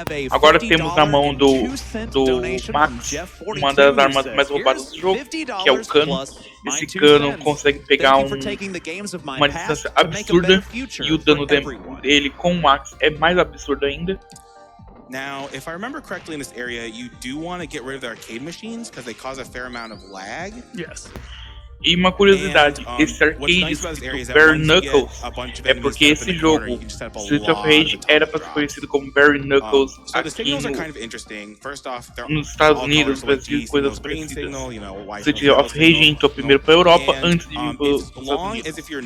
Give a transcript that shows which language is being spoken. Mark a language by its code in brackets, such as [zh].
[pt] Agora temos na mão do Max uma das armas mais roubadas do jogo, que é o cano. Esse cano consegue pegar uma distância absurda e o dano dele com o Max é mais absurdo ainda. [en] Now, if I remember correctly in this area, you do want to get rid of the arcade machines because they cause a fair amount of lag. Yes. [pt] E uma curiosidade, esse arcade Bare Knuckles é porque esse jogo, Street of Rage, era para ser conhecido como Bare Knuckles aqui nos Estados Unidos, no Brasil e coisas parecidas. Street of Rage entrou primeiro para a Europa antes de vir para os Estados Unidos.